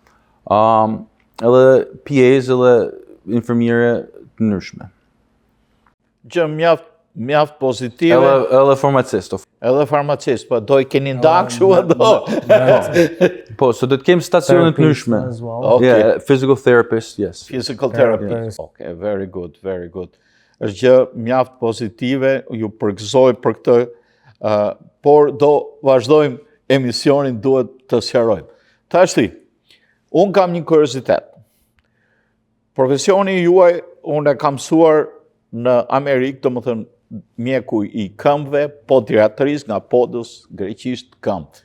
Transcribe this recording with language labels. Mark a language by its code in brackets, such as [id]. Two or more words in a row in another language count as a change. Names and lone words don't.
[sq] Edhe PAs edhe infermiere të ndryshme. Gjë mjaft pozitive. Edhe farmacist. Edhe farmacist, po do I keni ndak kështu ato. Po, so do të kemi stacione të ndryshme. [en] Yeah, physical therapist, yes. Physical therapist. Okay, very good, very good. [sq] Është gjë mjaft pozitive, ju përgëzoj për këtë, por do vazhdojmë emisionin, duhet të sqarojmë. Tashti, unë kam një kuriozitet. Profesioni juaj, unë e kam mësuar në Amerikë, do më thënë, mjeku I këmbëve, podiatris nga podës, greqisht këmbë.